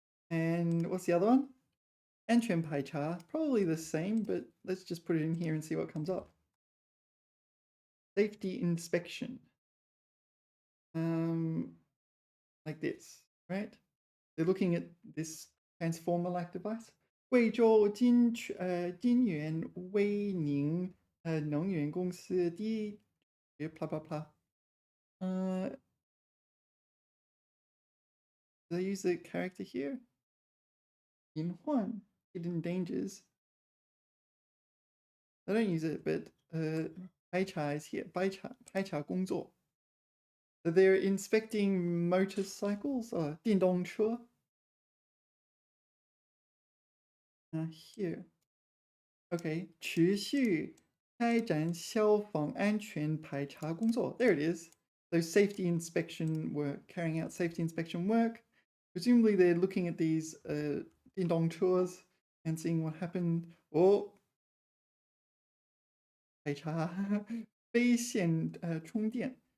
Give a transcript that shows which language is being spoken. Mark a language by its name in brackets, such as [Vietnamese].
[English] And what's the other one? 安全排查, probably the same, but let's just put it in here and see what comes up. Safety inspection. Like this, right? They're looking at this transformer-like device. [Chinese] 贵州金源威宁能源公司第一 [English] blah blah blah. Do they use the character here? 隐患, hidden dangers. I don't use it, but 排查 is here. [Chinese] 排查工作. [English] So they're inspecting motorcycles or 电动车. Here. [Chinese] Okay, 持续开展消防安全排查工作. [English] There it is. So safety inspection work, carrying out safety inspection work. Presumably they're looking at these 电动车 and seeing what happened. [Chinese] Oh, 排查非线充电.